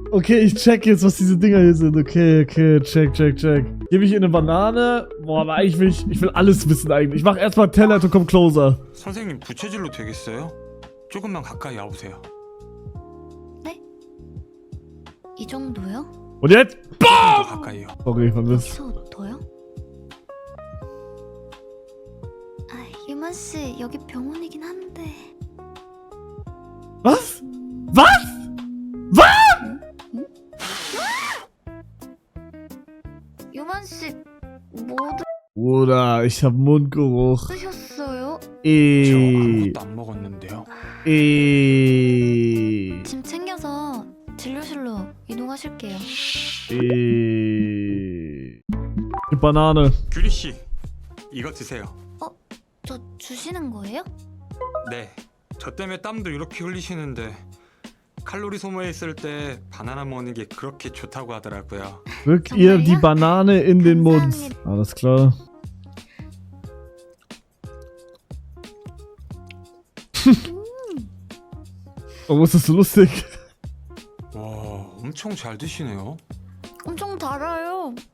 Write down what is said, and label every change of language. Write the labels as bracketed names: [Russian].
[German] Okay, ich check jetzt, was diese Dinger hier sind. Okay, check. Gebe ich ihr eine Banane? Boah, aber eigentlich ich will alles wissen eigentlich. Ich mach erstmal [English] tell her to come closer. [Korean] 선생님 부채질로 되겠어요? 조금만 가까이 와보세요. 이 정도요? [German] Und jetzt? [Korean] 더 가까이요. [German] Sorry, was ist? [Korean] 여기서 더요? 아, 유만 씨, 여기 병원이긴 한데. [German] Was? Was? Was? [Korean] 유만 씨, 뭐 [German] Bruder, ich hab Mundgeruch. [Korean] 드셨어요? 저 아무것도 안 먹었는데요. 짐 챙겨서 진료실로 이동하실게요. [German] Die Banane. [Korean] 규리 씨, 이거 드세요. 저 주시는 거예요? 네. 저 때문에 땀도 이렇게 흘리시는데 칼로리 소모했을 때 바나나 먹는 게 그렇게 좋다고 하더라고요. [German] Drück ihr die Banane in den Mund. Alles klar. Warum ist das so lustig? [Korean] 와, 엄청 잘 드시네요. 엄청 달아요.